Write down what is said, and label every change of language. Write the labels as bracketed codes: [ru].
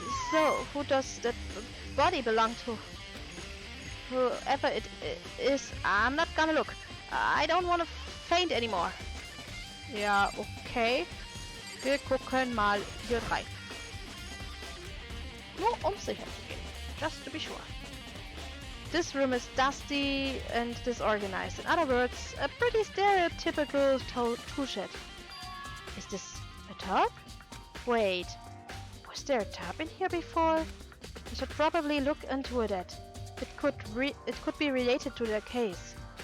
[en] So, who does that body belong to? Whoever it is, I'm not gonna look. I don't want to faint anymore. [de] Ja, okay. Wir gucken mal hier rein. Nur um sicher zu gehen. [en] Just to be sure. This room is dusty and disorganized. In other words, a pretty stereotypical tool shed. Is this a tub? Wait, was there a tub in here before? I should probably look into it. It could be related to the case.